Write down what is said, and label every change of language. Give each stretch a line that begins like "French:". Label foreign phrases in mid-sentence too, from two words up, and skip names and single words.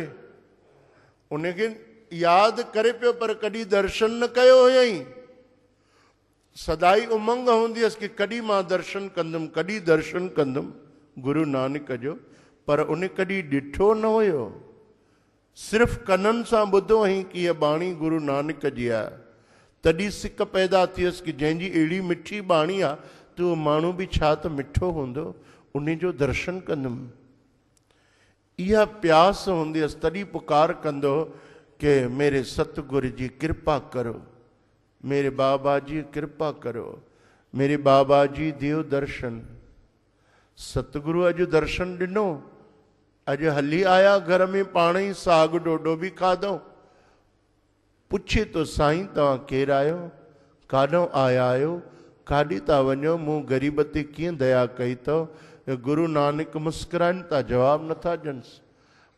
Sindhi: उनखे यादि करे पियो पर कॾहिं दर्शन न कयो हुयईं। सदाई उमंग हूंदी हुअसि कि कॾहिं मां दर्शन कंदुमि, कॾहिं दर्शन कंदुमि गुरु नानक जो, पर उन कॾहिं ॾिठो न हुयो, सिर्फ़ु कननि सां ॿुधो हुअईं कि हीअ बाणी गुरु नानक जी आहे। तॾहिं सिक पैदा थी हुअसि कि जंहिंजी अहिड़ी मिठी बाणी आहे त उहो माण्हू बि छा त मिठो हूंदो, उन जो दर्शन कंदुमि। इहा प्यास हूंदी हुअसि, तॾहिं पुकार कंदो कि
Hindi: मेरे सतगुरु जी कृपा करो, मेरे बाबा जी कृपा करो, मेरे बाबा जी दियो दर्शन।
Sindhi: सतगुरु अॼु दर्शन ॾिनो, अॼु हली आया घर में, पाण ई साग ढोढो बि खाधो। पुछे तो साईं तव्हां केरु आहियो, काॾों आया आहियो, काॾे था वञो, मूं ग़रीब ते कीअं दया कई अथव? गुरु नानक मुस्कुराइनि था, जवाबु नथा ॾियनि।